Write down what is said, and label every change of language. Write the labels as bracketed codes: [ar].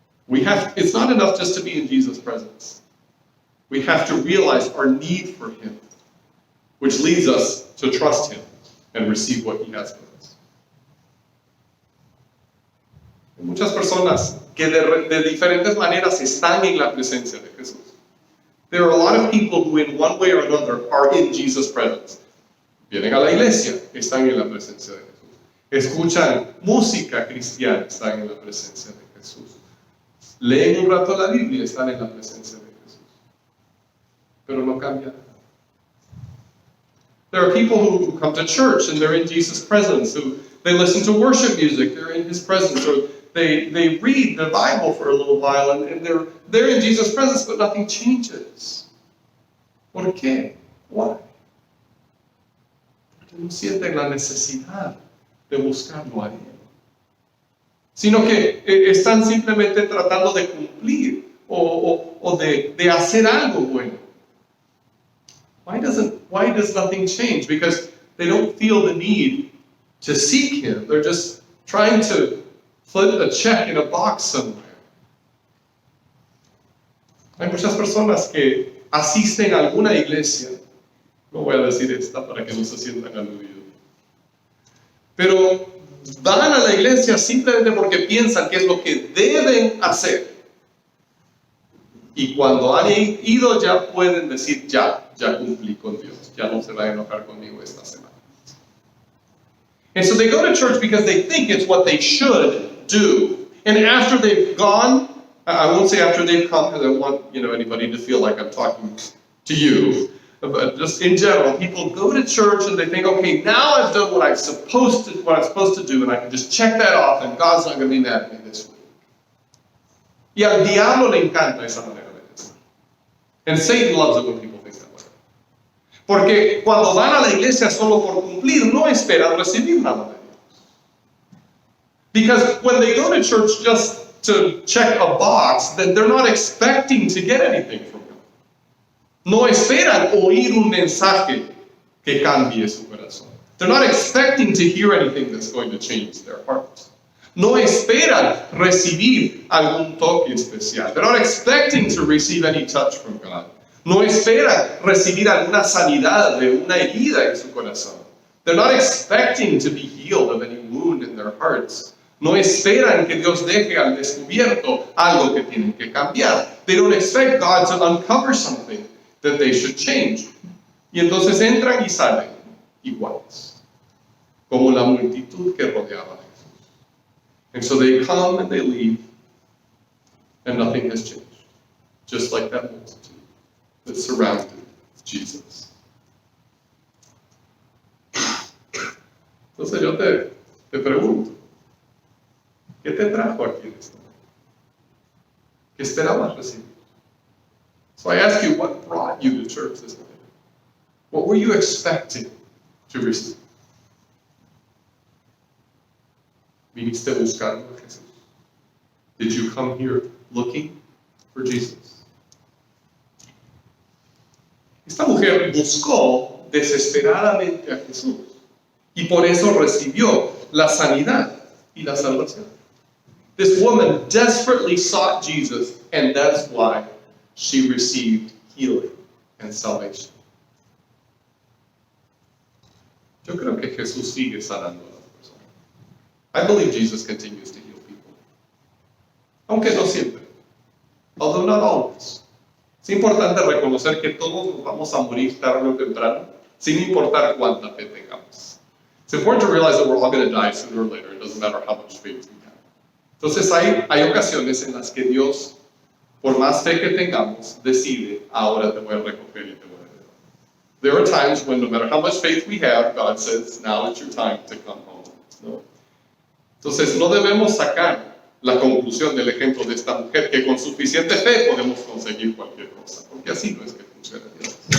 [en] It's not enough just to be in Jesus' presence. We have to realize our need for him, which leads us to trust him and receive what he has for us. [es] Hay muchas personas que de diferentes maneras están en la presencia de Jesús. [en] There are a lot of people who in one way or another are in Jesus' presence. [es] Vienen a la iglesia, están en la presencia de Jesús. Escuchan música cristiana, están en la presencia de Jesús. Leen un rato la Biblia, están en la presencia de Jesús. Pero no cambia nada. [en] There are people who come to church and they're in Jesus' presence, who they listen to worship music, they're in his presence, or they read the Bible for a little while and they're in Jesus' presence, but nothing changes. [es] ¿Por qué? [en] Why? [es] Porque no sienten la necesidad de buscarlo a él. Sino que están simplemente tratando de cumplir o de hacer algo bueno. [en] Why does nothing change? Because they don't feel the need to seek him. They're just trying to put a check in a box somewhere. [es] Hay muchas personas que asisten a alguna iglesia, no voy a decir esta para que no se sientan aludidos, pero van a la iglesia simplemente porque piensan que es lo que deben hacer. Y cuando han ido ya pueden decir, ya cumplí con Dios, ya no se va a enojar conmigo esta semana. [en] And so they go to church because they think it's what they should do. And after they've gone, I won't say after they've come because I don't want anybody to feel like I'm talking to you. But just in general, people go to church and they think, okay, now I've done what I'm supposed to do, and I can just check that off, and God's not going to be mad at me this week. [es] Y al diablo le encanta esa manera de pensar. [en] And Satan loves it when people think that way. [es] Porque cuando van a la iglesia solo por cumplir, no esperan recibir nada de Dios. [en] Because when they go to church just to check a box, then they're not expecting to get anything from God. [es] No esperan oír un mensaje que cambie su corazón. [en] They're not expecting to hear anything that's going to change their hearts. [es] No esperan recibir algún toque especial. [en] They're not expecting to receive any touch from God. [es] No esperan recibir alguna sanidad de una herida en su corazón. [en] They're not expecting to be healed of any wound in their hearts. [es] No esperan que Dios deje al descubierto algo que tienen que cambiar. [en] They don't expect God to uncover something that they should change. [es] Y entonces entran y salen iguales, como la multitud que rodeaba a Jesús. [en] And so they come and they leave, and nothing has changed, just like that multitude that surrounded Jesus. [es] Entonces yo te pregunto, ¿qué te trajo aquí en esta mañana? ¿Qué esperabas recibir? [en] So I ask you, what brought you to church this morning? What were you expecting to receive? [es] ¿Viniste buscando a Jesús? [en] Did you come here looking for Jesus? [es] Esta mujer buscó desesperadamente a Jesús. Y por eso recibió la sanidad y la salvación. [en] This woman desperately sought Jesus, and that's why she received healing and salvation. [es] Yo creo que Jesús sigue sanando a las personas. [en] I believe Jesus continues to heal people. [es] Aunque no siempre. [en] Although not always. [es] Es importante reconocer que todos nos vamos a morir tarde o temprano, sin importar cuánta fe tengamos. [en] It's important to realize that we're all going to die sooner or later. It doesn't matter how much faith we have. [es] Entonces hay ocasiones en las que Dios, por más fe que tengamos, decide, ahora te voy a recoger y te voy a llevar. [en] There are times when no matter how much faith we have, God says, now it's your time to come home. [es] ¿No? Entonces no debemos sacar la conclusión del ejemplo de esta mujer, que con suficiente fe podemos conseguir cualquier cosa, porque así no es que funciona Dios.